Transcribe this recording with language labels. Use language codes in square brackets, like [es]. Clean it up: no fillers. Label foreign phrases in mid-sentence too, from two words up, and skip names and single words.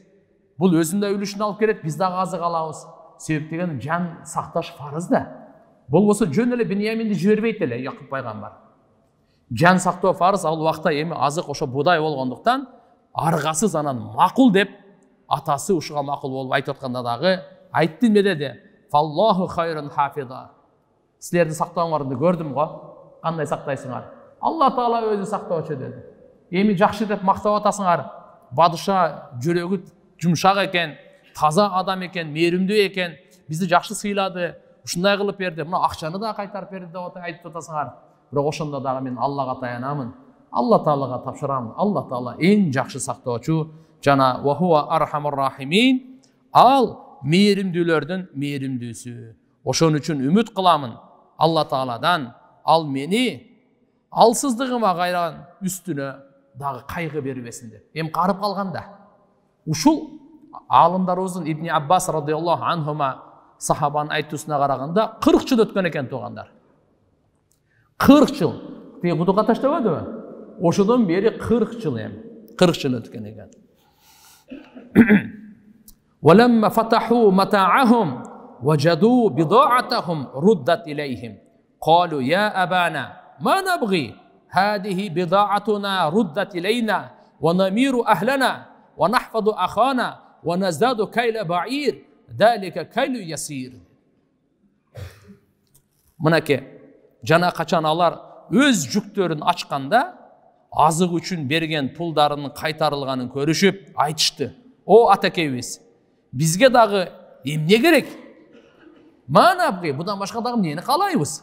[ky] Бул өзүндө үлүшүн алып келет, биз дагы азык алабыз. Себеп деген жан сакташ фарыз да. Болбосо жөн эле Биньяминди жибербейт эле Яқуб пайгамбар. Жан сактоо фарыз, ал убакта эми азык ошо будай болгондуктан аргасыз анан макул деп атасы ушуга макул болуп айтып атканда дагы айтты эмне деди? [ar] فالله خير حافظا. [ky] Силердин сактооңорду көрдүм го. Кандай сактайсыңар? Алла Таала өзү сактоочу деди. Эми жакшы деп мактап атасыңар. Бадыша жүрөгү жумшак экен, таза адам экен, мээримдүү экен, бизди жакшы сыйлады, ушундай кылып берди. Мына акчаны да кайтарып берди деп айтып атасыңар. Бирок ошондо дагы мен Аллага таянамын. Алла Таалага тапшырамын. Алла Таала эң жакшы сактоочу жана [ar] وهو أرحم الراحمين. [ky] Ал мээримдүүлөрдүн мээримдүүсү. Ошон үчүн үмүт кыламын Алла Тааладан, ал мени алсыздыгыма кайран үстүнө дагы кайгы бербесин деп. Эми карып калганда ушул Алымдарыбыздын Ибн Аббас [ar] رضي الله عنهما [ky] сахабанын айтуусуна караганда 40 жыл өткөн экен туугандар. 40 жыл. Тиги кудукка таштабадыбы? Ошодон бери 40 жыл эми. 40 жыл өткөн экен. [ar] وَلَمَّا فَتَحُوا مَتَاعَهُمْ وَجَدُوا بِضَاعَتَهُمْ رُدَّتْ إِلَيْهِمْ قالوا يا أبانا ما نبغي هذه بضاعتنا ردت إلينا ونمير أهلنا ونحفظ أخانا ونزداد كيل بعير ذلك كيل يسير. [ky] Мынакей жана качан алар өз жүктөрүн ачканда азык үчүн берген пулдарынын кайтарылганын көрүшүп айтышты: "О атакебиз, бизге дагы эмне керек? Манабги, будан башка дагы эмнени каалайбыз?